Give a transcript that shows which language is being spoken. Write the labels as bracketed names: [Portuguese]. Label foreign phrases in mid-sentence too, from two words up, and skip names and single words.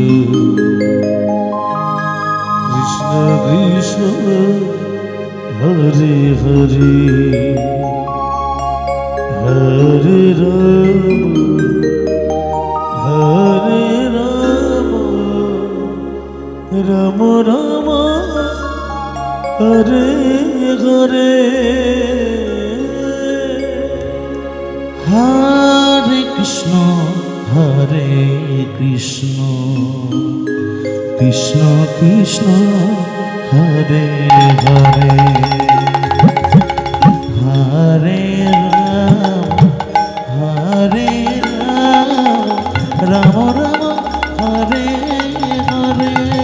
[Sanskrit] কৃষ্ণ কৃষ্ণ হরে হরে হরে রাম হরে রাম রাম রাম হরে হরে হরে কৃষ্ণ কৃষ্ণ কৃষ্ণ কৃষ্ণ হরে হরে হরে রাম রাম হরে হরে